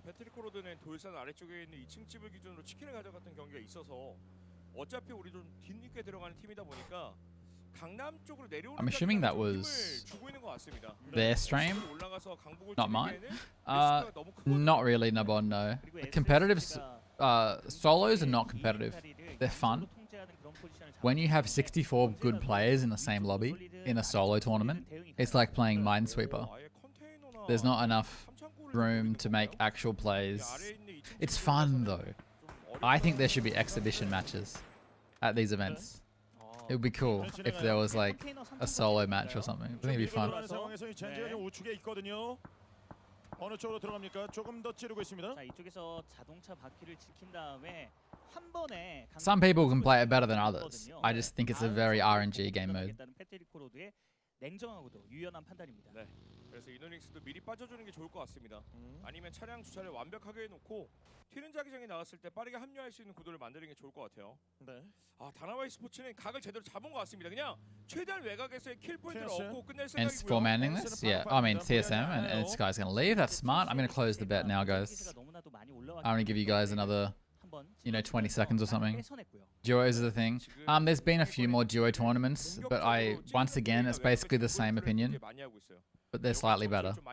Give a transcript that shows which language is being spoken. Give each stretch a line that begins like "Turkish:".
Korean: 패트릭 코로드는 돌산 아래쪽에 있는 2층 집을 기준으로 치킨을 가져갔던 경기가 있어서 어차피 우리 좀 뒤늦게 들어가는 팀이다 보니까 강남 쪽으로 내려오는
English: I'm assuming that was their stream, not mine. Not really, Nabon, no. The competitive solos are not competitive. They're fun. When you have 64 good players in the same lobby in a solo tournament, it's like playing Minesweeper. There's not enough room to make actual plays. It's fun though. I think there should be exhibition matches at these events. It would be cool if there was like a solo match or something. I think it'd be fun.
Korean: 어느 쪽으로 들어갑니까? 조금 더 찌르고 있습니다. 자, 이쪽에서 자동차 바퀴를 지킨 다음에 한 번에
English: Some people can play it better than others. I just think it's a very RNG game mode.
Korean: 냉정하고도 유연한 판단입니다. 네. 그래서 이노닉스도 미리 빠져주는 게 좋을 것 같습니다. 아니면 차량 주차를 완벽하게 해놓고 튀는 자기장이 나왔을 때 빠르게 합류할 수 있는 구도를 만드는 게 좋을 것 같아요. 네. 아, 다나와이 스포츠는 각을 제대로 잡은 것 같습니다. 그냥 최대한 외곽에서의 킬 포인트를 얻고 끝낼
English: Hence
Korean: 생각이고요.
English: for manning this? Yeah, I mean TSM and this guy's going to leave. That's smart. I'm going to close the bet now, guys. I'm going to give you guys another, 20 seconds or something. Duos is the thing. There's been a few more duo tournaments, but once again, it's basically the same opinion, but they're slightly better.